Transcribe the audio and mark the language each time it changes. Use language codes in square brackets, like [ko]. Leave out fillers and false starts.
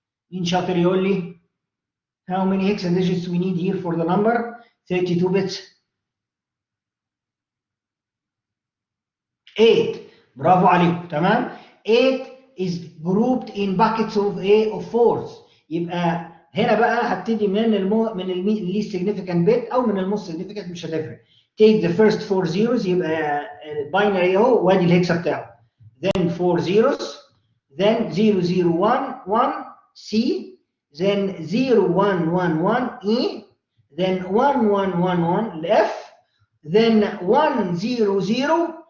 [en] In [ar] شاطر يقول لي [en] how many hexa digits we need here for the number 32 bits? [ar] 8. برافو عليكم. تمام. [en] 8 is grouped in buckets of fours. [ar] يبقى هنا بقى هبتدي من least significant bit او من most significant، مش هتفرق. [en] Take the first 4 zeros، [ar] يبقى binary اهو وادي الهكسا بتاعه. [en] Then 4 zeros، then 0011 C، then 0111 E، then 1111 F، then 100.